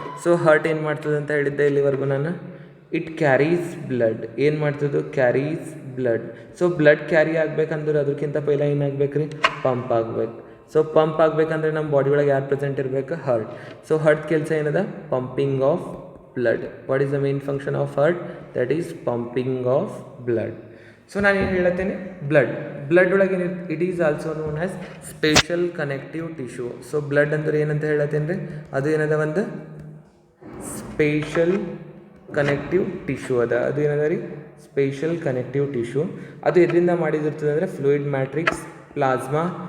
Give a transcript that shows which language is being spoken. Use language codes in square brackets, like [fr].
[kn] So heart ಏನು ಮಾಡ್ತದೆ ಅಂತ ಹೇಳಿದ್ದೆ ಇಲ್ಲಿವರೆಗೂ ನಾನು? It carries blood. ಏನು ಮಾಡ್ತದೆ? Carries blood. So blood carry ಆಗ್ಬೇಕಂದ್ರೆ ಅದಕ್ಕಿಂತ ಪೈಲ ಏನಾಗಬೇಕು ರೀ? ಪಂಪ್ ಆಗಬೇಕು. ಸೊ ಪಂಪ್ ಆಗಬೇಕಂದ್ರೆ ನಮ್ಮ ಬಾಡಿ ಒಳಗೆ ಯಾರು ಪ್ರೆಸೆಂಟ್ ಇರಬೇಕು? ಹಾರ್ಟ್. ಸೊ ಹಾರ್ಟ್ ಕೆಲಸ ಏನದ? [en] Pumping of blood. What is the main function of heart? That is pumping of blood. So [kn] ನಾನು ಏನು ಹೇಳತ್ತೇನೆ? [en] Blood ಒಳಗೆ it is also known as special connective tissue. [kn] So blood ಅಂದ್ರೆ ಏನಂತ ಹೇಳತ್ತೇನೆ ರೀ? ಅದು ಏನದ? ಒಂದು ಸ್ಪೆಷಲ್ ಕನೆಕ್ಟಿವ್ ಟಿಶ್ಯೂ ಅದ. ಅದು ಏನದ ರೀ? Special connective tissue. ಅದು ಎದರಿಂದ ಮಾಡಿದಿರ್ತದೆ ಅಂದರೆ ಫ್ಲೂಯಿಡ್ ಮ್ಯಾಟ್ರಿಕ್ಸ್, ಪ್ಲಾಸ್ಮಾ